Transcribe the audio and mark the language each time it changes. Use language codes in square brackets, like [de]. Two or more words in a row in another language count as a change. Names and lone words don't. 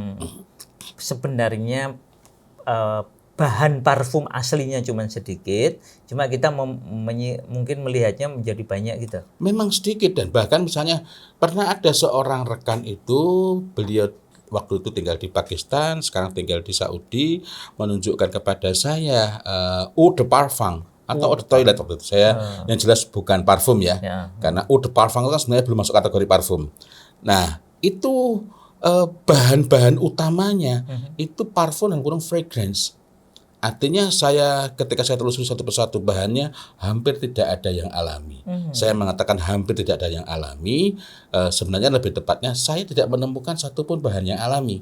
[id] Sebenarnya bahan parfum aslinya cuma sedikit, cuma kita mungkin melihatnya menjadi banyak gitu. Memang sedikit, dan bahkan misalnya pernah ada seorang rekan itu, beliau waktu itu tinggal di Pakistan, sekarang tinggal di Saudi, menunjukkan kepada saya [fr] eau de parfum [id] atau [fr] eau de toilet [id] waktu itu. Saya yang jelas bukan parfum ya. Karena [fr] eau de parfum [id] itu kan sebenarnya belum masuk kategori parfum. Nah, itu bahan-bahan utamanya itu parfum dan kurang fragrance. Artinya ketika saya telusuri satu persatu bahannya, hampir tidak ada yang alami. Saya mengatakan hampir tidak ada yang alami, sebenarnya lebih tepatnya saya tidak menemukan satupun bahan yang alami.